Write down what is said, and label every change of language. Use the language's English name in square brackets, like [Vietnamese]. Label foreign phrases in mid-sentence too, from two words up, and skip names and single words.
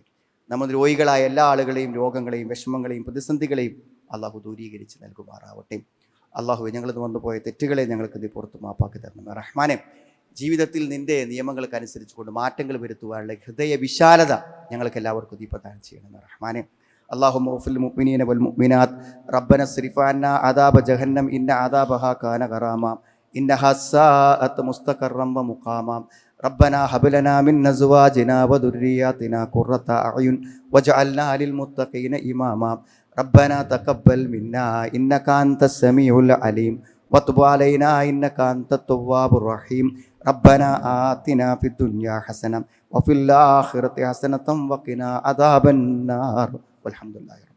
[Malayalam] നമ്മൾ രോഗികളായ എല്ലാ ആളുകളെയും രോഗങ്ങളെയും വിഷമങ്ങളെയും പ്രതിസന്ധികളെയും അള്ളാഹു ദൂരീകരിച്ച് നൽകുമാറാവട്ടെ. അള്ളാഹു ഞങ്ങളിന്ന് വന്നുപോയ തെറ്റുകളെ ഞങ്ങൾക്ക് നീ പുറത്ത് മാപ്പാക്കി തരണം. റഹ്മാനെ, ജീവിതത്തിൽ നിൻ്റെ നിയമങ്ങൾക്കനുസരിച്ച് കൊണ്ട് മാറ്റങ്ങൾ വരുത്തുവാനുള്ള ഹൃദയ വിശാലത ഞങ്ങൾക്ക് എല്ലാവർക്കും നീ പ്രദാനം ചെയ്യണം. റഹ്മാനെ, [Arabic] اللهم اغفر للمؤمنين والمؤمنات ربنا اصرف عنا عذاب جهنم إن عذابها كان غراما إنها ساءت مستقرا ومقاما ربنا هب لنا من أزواجنا وذرياتنا قرة أعين واجعلنا للمتقين إماما ربنا تقبل منا إنك أنت السميع العليم وتب علينا إنك أنت التواب الرحيم ربنا آتنا في الدنيا حسنة وفي الآخرة حسنة وقنا عذاب النار والحمد لله.